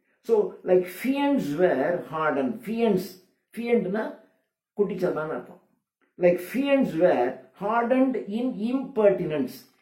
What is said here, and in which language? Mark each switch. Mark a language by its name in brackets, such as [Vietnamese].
[English] So like fiends were hardened. [Tamil] fiendனா குட்டிச்சாத்தான் அர்த்தம். [English] like fiends were hardened in impertinence.